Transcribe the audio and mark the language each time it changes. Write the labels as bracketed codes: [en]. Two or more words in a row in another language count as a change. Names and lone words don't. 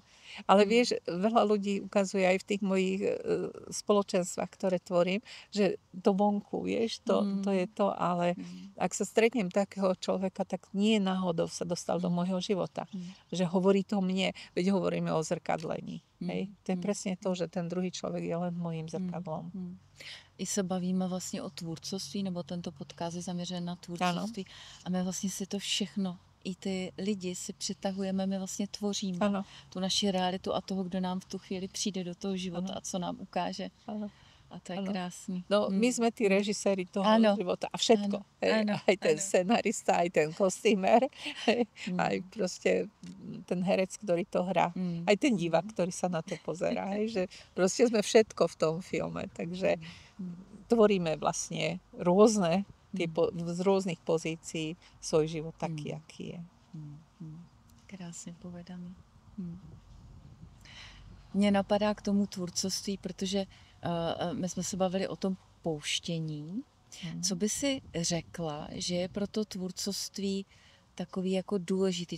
[sk] Ale vieš, veľa ľudí ukazuje aj v tých mojich spoločenstvách, ktoré tvorím, že to vonku, vieš, to je to, ale ak sa stretnem takého človeka, tak nie náhodou sa dostal do môjho života. Že hovorí to mne, veď hovoríme o zrkadlení. Hej? To je presne to, že ten druhý človek je len mojím zrkadlom. [cs] I se bavíme vlastně o tvůrcovství, nebo tento podcast je zaměřen na tvůrcovství. Ano. A my vlastně si to všechno, i ty lidi si přitahujeme, my vlastně tvoříme tu naši realitu a toho, kdo nám v tu chvíli přijde do toho života a co nám ukáže. Ano. A to je krásný. No, [sk] my sme tí režiséri toho života a všetko. Aj ten scenarista, aj ten kostýmer, aj proste ten herec, ktorý to hrá. Aj ten divák, ktorý sa na to pozerá. Že proste sme všetko v tom filme. Takže tvoríme vlastne rôzne, z rôznych pozícií svoj život taký, aký je. [cs] Krásně povedaný. Mně napadá k tomu tvůrcovství, protože my jsme se bavili o tom pouštění. Co by si řekla, že je pro to tvůrcovství takový jako důležitý?